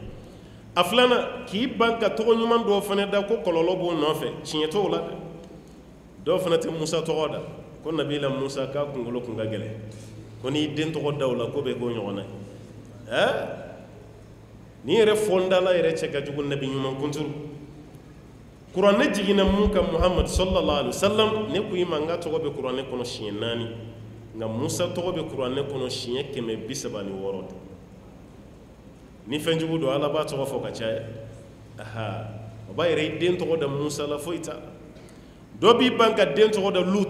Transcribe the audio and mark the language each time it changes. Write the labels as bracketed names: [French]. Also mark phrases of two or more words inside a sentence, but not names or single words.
[Bambara] a filanan k'i ban ka tɔgɔ ɲuman dɔw fana da ko kɔlɔlɔ b'o nɔfɛ tiɲɛ t'o la dɛ dɔw fana tɛ musa tɔgɔ da ko nabila musa k'a kunkolo kun ka gɛlɛn ko n'i den tɔgɔ da o la ko bɛ k'o ɲɔgɔn na ye ni yɛrɛ fondala yɛrɛ cɛ ka jugu nabi ɲuman kunturu kuranɛ jigina mun kan muhammad [Arabic] صلى الله عليه وسلم [Bambara] ne ko ima nga tɔgɔ bɛ kuranɛ kɔnɔ siɲɛ 4 nka musa tɔgɔ bɛ kuranɛ kɔnɔ siɲɛ 136 ni fɛn jugu don ala b'a tɔgɔ fɔ ka caya aha o b'a yɛrɛ i den tɔgɔ da musa la foyi t'a la dɔ b'i ban ka den tɔgɔ da lut